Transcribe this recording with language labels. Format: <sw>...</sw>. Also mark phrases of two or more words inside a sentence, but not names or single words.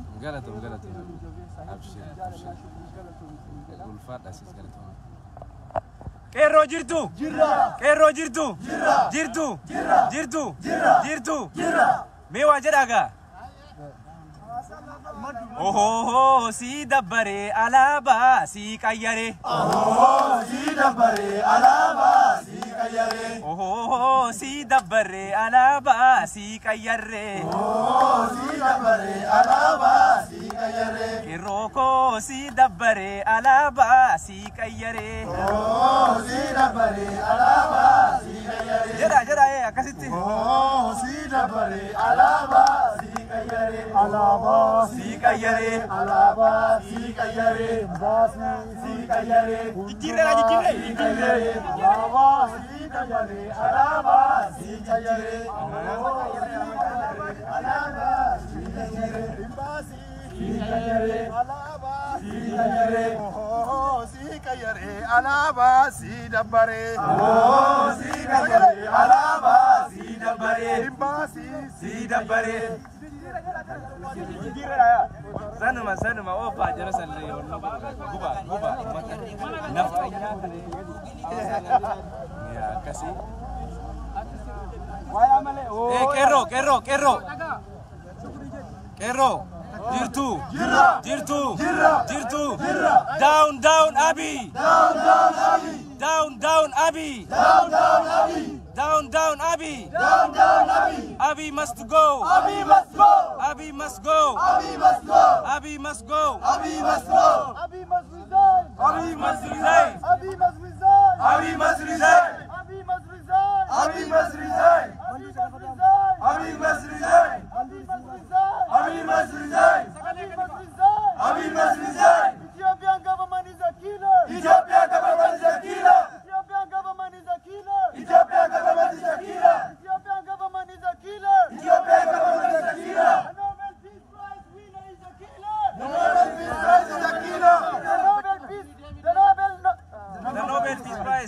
<om>Galatoom. Ulfaadha sis galatoom. Qeerroo jirtu. Qeerroo jirtu. Jirtu. Mee waa jedhaagaa. Oh, si dabbare alaba si qayyare. Oh, si dabbare alaba si qayyare. Oh, si dabbare alaba si qayyare. Oh, si dabbare alaba si qayyare. Kiroko si dabbare alaba si qayyare. Oh, si dabbare alaba si qayyare. Jeda akkasitti. Oh, si dabbare alaba si qayyare. Alaba si qayyare. alaba si qayyare. Baasi si qayyare. Jijjiirre. Alaba si qayyare. Alaba si qayyare. Alaba si qayyare. Baasi si qayyare. Alaba si qayyare. Oh, si qayyare. Alaba si dabbare. Oh, si qayyare. Alaba si dabbare. Baasi si dabbare. Sanuma ofa jara salle guba nafxanyaa ya kasi qeerroo jirtu</om> <en>down Abi Abi must go. Abi must go. Abi must go. Abi must go. Abi must go. Abi must go. Abi must resign. Abi must resign. Abi must resign. Abi must resign. Abi must resign. Abi must resign. Abi must resign. Abi must resign. Abi must resign. Abi must resign. Abi must resign. Abi must resign. Ethiopian government is a killer. Ethiopia government is a killer. Ethiopian government is a killer. Ethiopia government is a killer. Ethiopian government is a killer. Ethiopia government is a killer. The Nobel Peace Prize winner is a killer. The Nobel Peace Prize is a killer. The Nobel Peace Prize.</en>